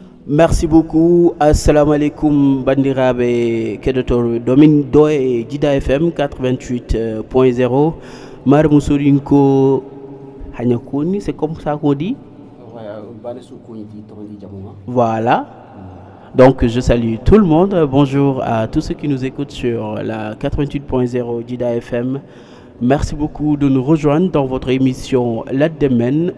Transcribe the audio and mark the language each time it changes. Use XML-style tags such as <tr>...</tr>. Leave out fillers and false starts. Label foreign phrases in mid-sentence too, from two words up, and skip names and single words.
<fr>Merci beaucoup.</fr> <ar>السلام عليكم</ar> <ff>bandirabe kedotor domin do e Jida FM 88.0. Mar Musurinko Hanyakuni,</ff> <fr>c'est comme ça qu'on dit. Voilà. Donc je salue tout le monde. Bonjour à tous ceux qui nous écoutent sur la 88.0 Jida FM. Merci beaucoup de nous rejoindre dans votre émission La Demen.</fr>